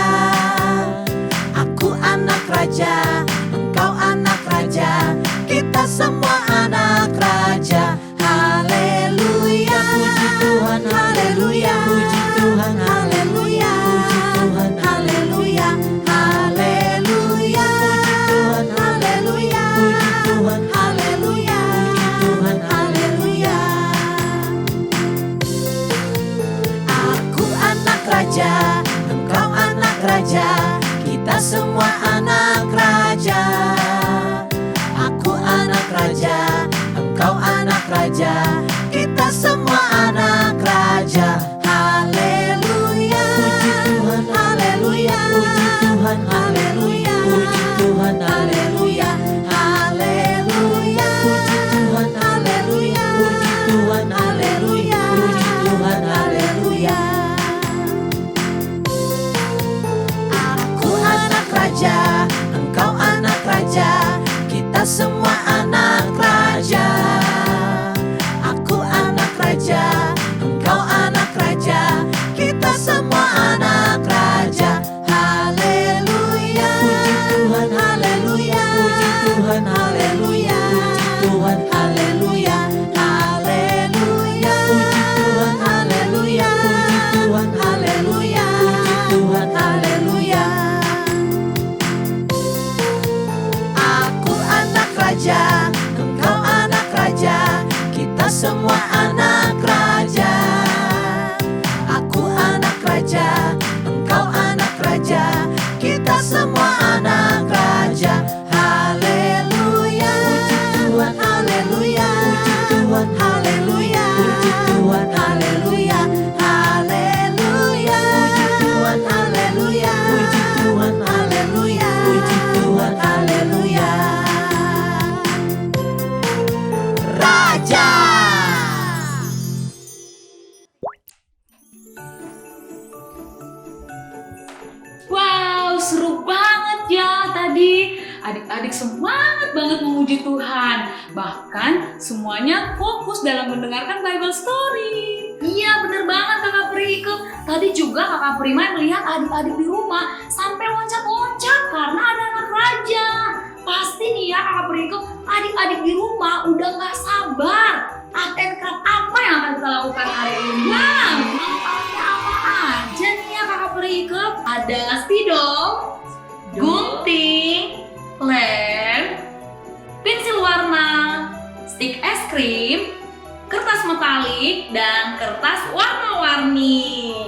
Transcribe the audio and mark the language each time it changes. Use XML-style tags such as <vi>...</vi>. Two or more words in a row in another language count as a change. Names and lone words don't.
<id>Aku anak raja, engkau anak raja, kita semua anak raja. Haleluya, puji Tuhan, haleluya, puji Tuhan, haleluya, puji Tuhan, haleluya, haleluya, puji Tuhan, haleluya, puji Tuhan, haleluya, puji Tuhan, haleluya. Aku anak raja, engkau anak raja, kita semua anak raja. Aku anak raja, engkau anak raja, kita semua anak raja. Haleluya, puji Tuhan, haleluya, puji Tuhan, haleluya, puji Tuhan, haleluya, haleluya, puji Tuhan, haleluya, puji Tuhan, haleluya, puji Tuhan, haleluya. Aku anak raja, engkau anak raja, kita semua anak raja. Aku anak raja, engkau anak raja, kita semua anak raja. Haleluya, puji Tuhan, haleluya, puji Tuhan, haleluya, puji Tuhan, haleluya, haleluya, puji Tuhan, haleluya, puji Tuhan, haleluya, puji Tuhan, haleluya. Aku anak raja, engkau anak raja, kita semua anak raja. Aku anak raja, engkau anak raja, kita semua anak raja. Haleluya, puji Tuhan, haleluya, puji Tuhan, haleluya, puji Tuhan, haleluya, haleluya, puji Tuhan, haleluya, puji Tuhan, haleluya, puji Tuhan, haleluya. Raja. Wow, seru banget ya tadi. Adik-adik semangat banget memuji Tuhan. Bahkan semuanya fokus dalam mendengarkan</id> <en>Bible story.</en> <id>Iya bener banget Kakak Prike. Tadi juga Kakak Prima melihat adik-adik di rumah sampai loncat-loncat karena ada anak raja. Pasti nih ya Kakak Prike, adik-adik di rumah udah gak sabar.</id> <en>Art and craft</en> <id>apa yang akan kita lakukan hari ini? Nah, manfaatnya apa aja nih ya Kakak Prike? Ada spidol, gunting, lem, pensil warna, stik es krim, kertas metalik, dan kertas warna-warni.</id>